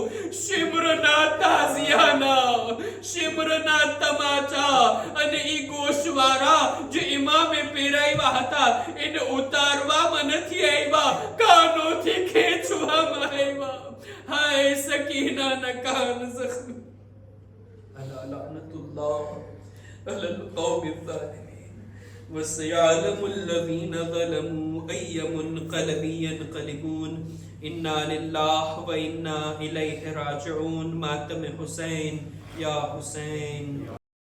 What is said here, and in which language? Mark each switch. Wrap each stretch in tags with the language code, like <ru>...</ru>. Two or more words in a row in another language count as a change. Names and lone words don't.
<gu>શિમ્રના તાઝિયાના, શિમ્રના તમાચા અને ઈ ગોશવારા જે ઇમામે પહેરાવ્યા હતા એને ઉતારવામાં નથી આવ્યા, કાનોથી ખેંચવામાં આવ્યા. હાય સકીનાના કાન જખ્મી.</gu> <ar>ألا لعنة الله على القوم الظالمين. وَسَيَعْلَمُ الَّذِينَ ظَلَمُوا أَيَّ مُنْقَلَبٍ يَنْقَلِبُونَ. إِنَّا لِلَّهِ وَإِنَّا إِلَيْهِ رَاجِعُونَ.</ar> <ur>ماتم حسین یا حسین.</ur>